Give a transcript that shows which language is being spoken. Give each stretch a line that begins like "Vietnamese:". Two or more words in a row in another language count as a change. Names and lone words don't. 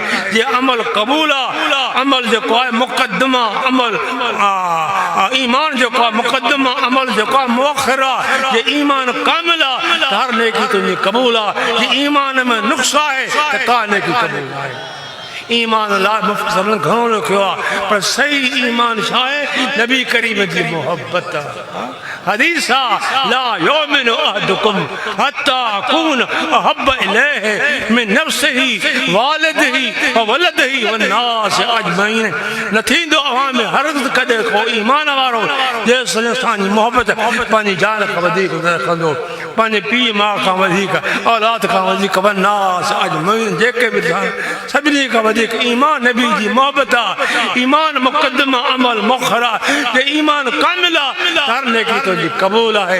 Sindhi: जे अमल क़बूल आहे अमल जेको आहे मुक़दमा अमल ईमान जेको आहे मुक़दमा अमल जेको आहे मुअख़िर आहे। जे ईमान कामिल आहे त हर नेकी तुंहिंजी क़बूल आहे। जे ईमान में नुक़्स आहे त का नेकी क़बूल न आहे। ईमान लाइ मुफ़्तरनि घणो लिखियो आहे पर सही ईमान छा आहे नबी करीम जी मोहब्बत हदीस
Arabic: لا يؤمن أحدكم حتى أكون أحب إليه من نفسه والده و ولده والناس أجمعين.
Sindhi: न थींदो अव्हां में हरगिज़ कॾहिं को ईमान वारो जेसिताईं असांजी मोहबत पंहिंजी जान खां वधीक न रखंदो पंहिंजे पीउ माउ खां वधीक औलाद खां वधीक
Arabic: والناس أجمعين
Sindhi: जेके बि सभिनी खां वधीक ईमान नबी जी मोहबत आहे। ईमान मुक़दमा अमल मुअख़िर आहे। जे ईमान कामिल आहे हर नेकी तुंहिंजी क़बूल आहे।